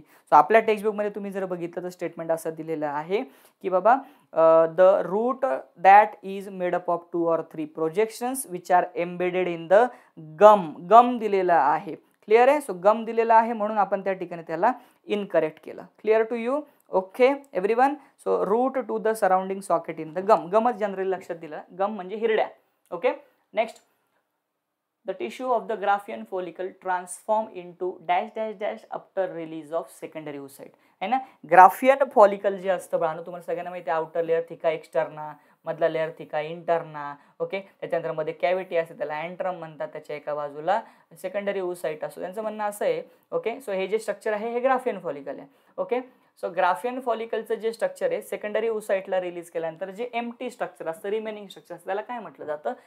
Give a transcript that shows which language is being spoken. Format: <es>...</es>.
<mr>So आपल्या टेक्स्टबुकमध्ये तुम्ही जर बघितलं तर स्टेटमेंट असं दिलेलं आहे की बाबा</mr> <en>The root that is made up of 2 or 3 projections which are embedded in the gum.</en> <mr>गम दिलेला आहे. क्लिअर आहे? सो गम दिलेला आहे म्हणून आपण त्या ठिकाणी त्याला इनकरेक्ट केलं.</mr> <en>Clear to you? Okay everyone. So root to the surrounding socket in the gum.</en> <mr>गमच generally लक्षात दिलं. गम म्हणजे हिरड्या. Okay, next.</mr> <en>The tissue of the Graafian follicle transform into dash dash dash after release of secondary oocyte.</en> <hi>है ना?</hi> <mr>Graafian follicle जे असतं बाळांनो तुम्हाला सगळ्यांना माहिती आहे. आउटर लेअर थिका एक्सटर्ना, मधला लेअर थिका इंटर्ना. ओके, त्याच्यानंतर मध्ये कॅव्हिटी असते त्याला अँट्रम म्हणतात. त्याच्या एका बाजूला सेकंडरी oocyte असतो. त्यांचं म्हणणं असं आहे. ओके, सो हे जे स्ट्रक्चर आहे हे ग्राफियन फॉलिकल आहे. ओके, सो ग्राफियन फॉलिकलचं जे स्ट्रक्चर आहे सेकंडरी oocyteला रिलीज केल्यानंतर जे एम्प्टी स्ट्रक्चर असतं, रिमेनिंग स्ट्रक्चर असतं, त्याला काय म्हटलं जातं?</mr>